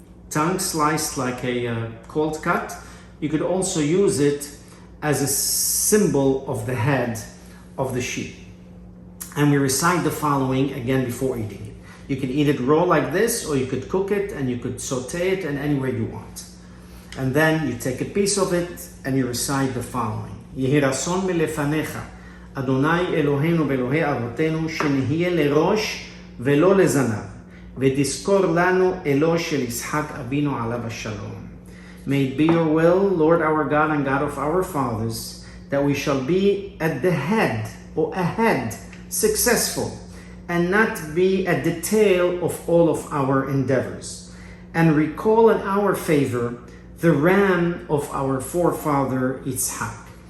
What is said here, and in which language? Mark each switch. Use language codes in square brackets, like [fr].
[en] Tongue sliced like a cold cut. You could also use it as a symbol of the head of the sheep. And we recite the following again before eating it. You can eat it raw like this, or you could cook it and you could saute it in any way you want. And then you take a piece of it and you recite the following. [he] יהי רצון מלפניך, אדוני אלוהינו ואלוהי אבותינו, שנהיה לראש ולא לזנב, ותזכור לנו אלוה של יצחק אבינו עליו השלום. [en] May it be your will, Lord our God and God of our fathers, that we shall be at the head or ahead, successful, and not be at the tail of all of our endeavors, and recall in our favor the ram of our forefather Yitzhak.